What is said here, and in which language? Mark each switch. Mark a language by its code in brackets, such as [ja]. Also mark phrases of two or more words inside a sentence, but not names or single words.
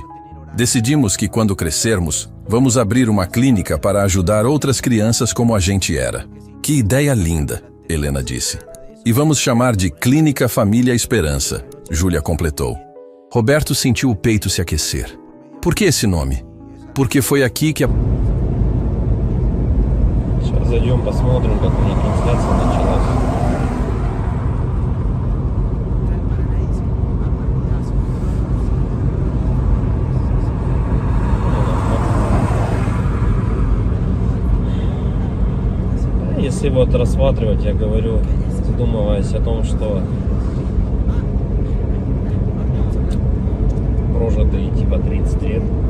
[pt] Decidimos que quando crescermos, vamos abrir uma clínica para ajudar outras crianças como a gente era. Que ideia linda, Helena disse. E vamos chamar de Clínica Família Esperança, Júlia completou. Roberto sentiu o peito se aquecer. Por que esse nome? Porque foi aqui que a... [ru] Сейчас зайдем, посмотрим, как у них трансляция началась. Если вот рассматривать, я говорю, задумываясь о том, что прожитые типа 30 лет,